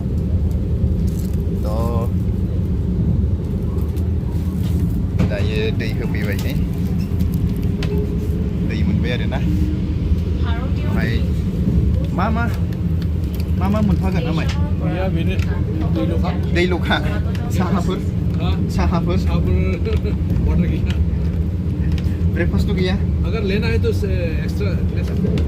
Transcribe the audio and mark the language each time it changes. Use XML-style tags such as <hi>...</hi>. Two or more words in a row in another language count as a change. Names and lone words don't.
<brx>थ' दायो दै होफैबाय नै दै मोनबाय आरोना ओमफ्राय मा मोनफागोन आमाय दैल'खा साहाफोर ब्रेकफास्टथ' गैया</brx> <hi>अगर लेना है तो एक्स्ट्रा ले सकते हो</hi>